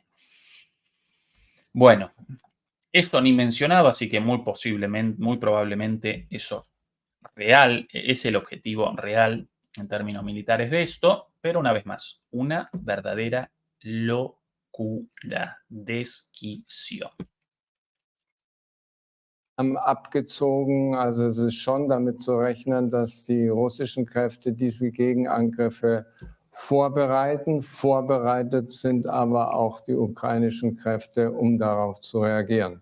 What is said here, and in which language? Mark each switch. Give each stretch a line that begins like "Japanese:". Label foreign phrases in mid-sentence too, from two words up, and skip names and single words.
Spanish: Bueno, eso ni mencionado, así que muy probablemente eso es el objetivo real en términos militares de esto, pero una vez más, una verdadera locura, desquicio.
German: Abgezogen. Also es ist schon damit zu rechnen, dass die russischen Kräfte diese Gegenangriffe vorbereiten. Vorbereitet sind aber auch die ukrainischen Kräfte, um darauf zu reagieren.